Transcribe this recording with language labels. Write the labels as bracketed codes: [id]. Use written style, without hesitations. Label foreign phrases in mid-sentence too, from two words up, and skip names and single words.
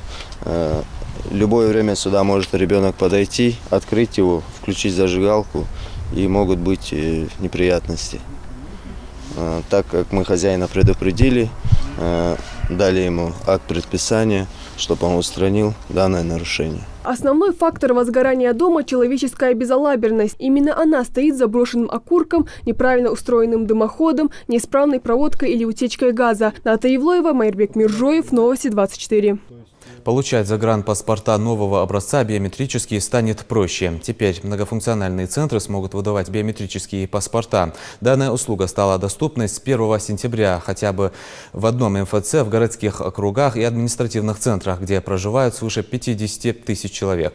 [ru] Любое время сюда может ребенок подойти, открыть его, включить зажигалку, и могут быть неприятности. Так как мы хозяина предупредили, дали ему акт предписания, чтобы он устранил данное нарушение. Основной фактор возгорания дома – человеческая безалаберность. Именно она стоит заброшенным окурком, неправильно устроенным дымоходом, неисправной проводкой или утечкой газа. Ната Ивлоева, Майрбек Миржоев, Новости 24. Получать загранпаспорта нового образца биометрические станет проще. Теперь многофункциональные центры смогут выдавать биометрические паспорта. Данная услуга стала доступной с 1 сентября хотя бы в одном МФЦ в городских округах и административных центрах, где проживают свыше 50 тысяч человек.